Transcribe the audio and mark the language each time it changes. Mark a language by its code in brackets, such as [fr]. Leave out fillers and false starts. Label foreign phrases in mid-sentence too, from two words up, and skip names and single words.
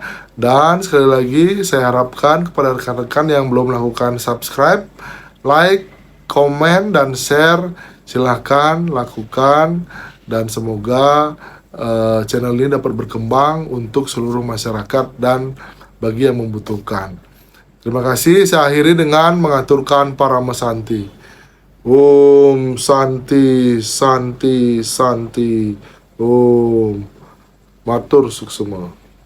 [id] Dan sekali lagi saya harapkan kepada rekan-rekan yang belum melakukan subscribe, like, komen, dan share, silahkan lakukan. Dan semoga channel ini dapat berkembang untuk seluruh masyarakat dan bagi yang membutuhkan. Terima kasih. Saya akhiri dengan mengaturkan Parama Santi. [sa] Om Santi Santi Santi. [ban] Om Matur Suksema.